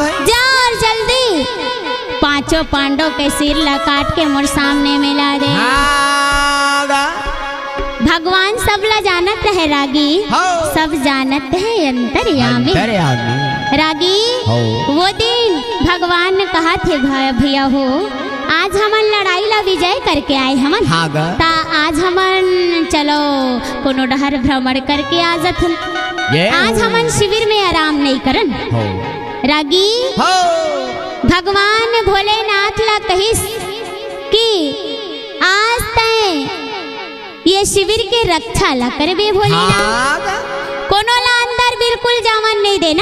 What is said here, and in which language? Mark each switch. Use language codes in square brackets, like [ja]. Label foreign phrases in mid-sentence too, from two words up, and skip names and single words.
[hne] जा और जल्दी पांचों पांडवों के सिर ला काट के मोर सामने में ला दे। भगवान सब ला जानत है रागी, सब जानत है अंतर्यामी। रागी वो दिन भगवान ने कहा थे भैया हो आज हमन लड़ाई ला विजय करके आए हमन, ता आज हमन चलो कोनो डहर भ्रमण करके आ जाथन, आज हमन शिविर में आराम नहीं करन। रागी भगवान भोलेनाथ ला कहिस कि आज तय ये शिविर के रक्षा ला करबे भोलेनाथ, कोनो ला अंदर बिल्कुल जावन नहीं देना।